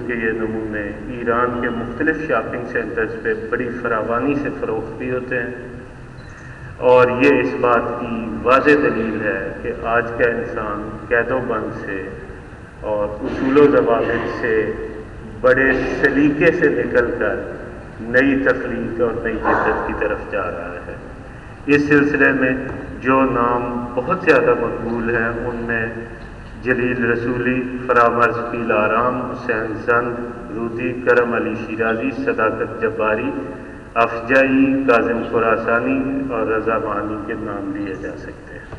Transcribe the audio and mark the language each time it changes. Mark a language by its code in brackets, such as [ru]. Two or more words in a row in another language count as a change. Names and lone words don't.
[ur] کے یہ نمونے ایران کے مختلف [en] shopping centers [ur] پہ بڑی فراوانی سے فروخت بھی ہوتے ہیں، اور یہ اس بات کی واضح دلیل ہے کہ آج کا انسان قید و بند سے اور اصول و ضوابط سے بڑے سلیقے سے نکل کر نئی تخلیق اور نئی جدت کی طرف جا رہا ہے۔ اس سلسلے میں جو نام بہت زیادہ مقبول ہیں ان میں جلیل رسولی، فرامرز پیل آرام، حسین زند، رودی، کرم علی شیرازی، صداقت جباری، افجائی، کاظم خراسانی اور رضا بانی کے نام لیے جا سکتے ہیں۔